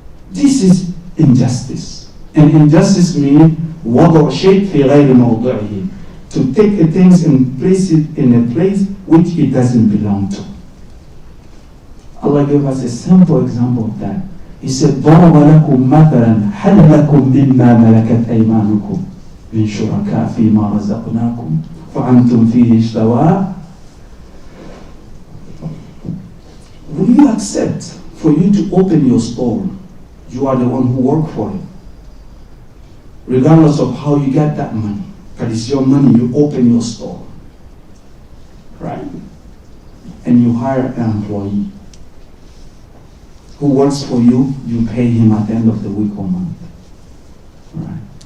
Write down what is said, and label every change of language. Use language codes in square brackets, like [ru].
[en] This is injustice. And injustice means [ar] وضع شيء في غير موضعه, [en] to take the things and place it in a place which it doesn't belong to. Allah gave us a simple example of that. He said, [ar] ضرب لكم مثلا هل لكم مما ملكت أيمانكم من شركاء فيما رزقناكم فأنتم فيه سواء. [en] Will you accept for you to open your store? You are the one who worked for it. Regardless of how you get that money. But it's your money, you open your store. Right? And you hire an employee who works for you, you pay him at the end of the week or month. Right?